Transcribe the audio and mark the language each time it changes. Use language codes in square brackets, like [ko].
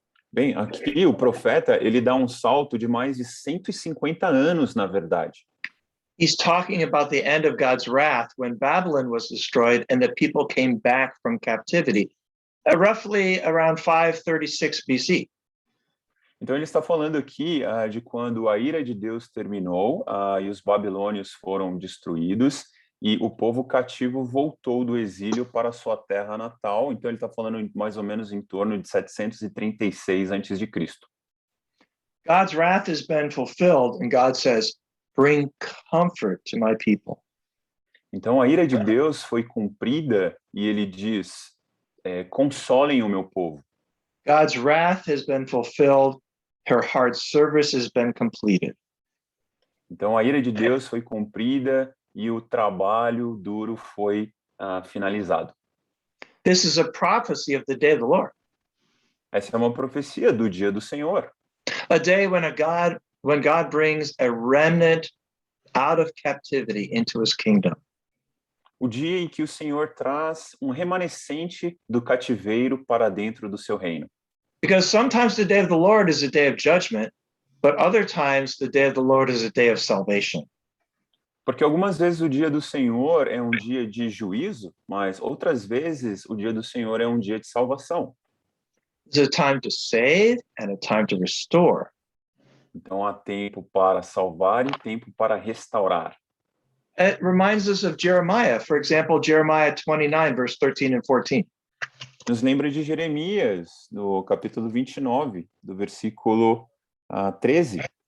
[pt] Bem, aqui o profeta, ele dá um salto de mais de 150 anos, na verdade. [en] He's talking about the end of God's wrath when Babylon was destroyed and the people came back from captivity, roughly around 536 BC. [pt] Então ele está falando aqui de quando a ira de Deus terminou e os babilônios foram destruídos e o povo cativo voltou do exílio para sua terra natal. Então ele está falando mais ou menos em torno de 736 a.C. [en] God's wrath has been fulfilled and God says, bring comfort to my people. [pt] Então a ira de Deus foi cumprida e ele diz, consolem o meu povo. [en] God's wrath has been fulfilled. Her hard service has been completed. [pt] Então a ira de Deus foi cumprida e o trabalho duro foi finalizado. [en] This is a prophecy of the day of the Lord. [pt] Essa é uma profecia do dia do Senhor. [en] A day when God brings a remnant out of captivity into his kingdom. [pt] O dia em que o Senhor traz um remanescente do cativeiro para dentro do seu reino. [en] Because sometimes the day of the Lord is a day of judgment, but other times the day of the Lord is a day of salvation. [pt] Porque algumas vezes o dia do Senhor é um dia de juízo, mas outras vezes o dia do Senhor é um dia de salvação. [en] It's a time to save and a time to restore. [pt] Então há tempo para salvar e tempo para restaurar. [en] It reminds us of Jeremiah. For example, Jeremiah 29, verse 13 and 14. [pt] Nos lembra de Jeremias, no capítulo 29, do versículo 13.